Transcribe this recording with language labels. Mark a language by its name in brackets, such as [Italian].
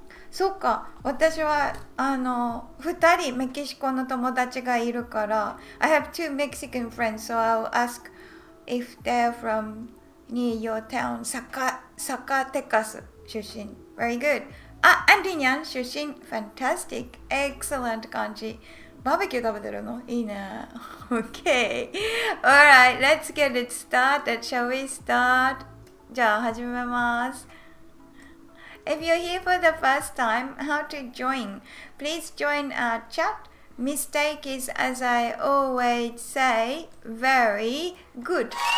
[Japanese] そっか、私は2人メキシコの友達がいるから [English] I have two Mexican friends, so I'll ask if they're from near your town. [Japanese] サカテカス出身。 [English] Very good. [Japanese] アンディニャン出身。 [English] Fantastic. Excellent 感じ。 [Japanese] バーベキュー食べてるのいいね。 [English] Okay. Alright, let's get it started. Shall we start? [Japanese] じゃあ始めます。 [English] If you're here for the first time, how to join? Please join our chat. Mistake is, as I always say, very good.